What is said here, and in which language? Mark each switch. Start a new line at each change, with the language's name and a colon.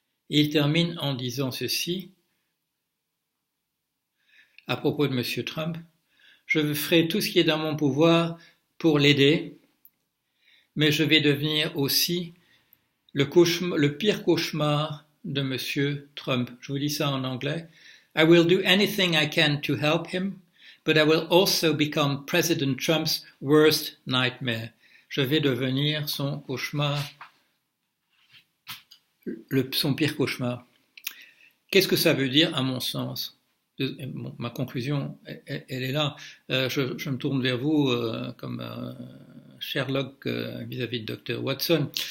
French: Et il termine en disant ceci à propos de M. Trump. Je ferai tout ce qui est dans mon pouvoir pour l'aider, mais je vais devenir aussi le pire cauchemar de M. Trump. Je vous dis ça en anglais.
English: I will do anything I can to help him, but I will also become President Trump's worst nightmare.
French: Je vais devenir son cauchemar, son pire cauchemar. Qu'est-ce que ça veut dire à mon sens? Bon, ma conclusion, elle est là. Je me tourne vers vous comme Sherlock vis-à-vis de Dr. Watson.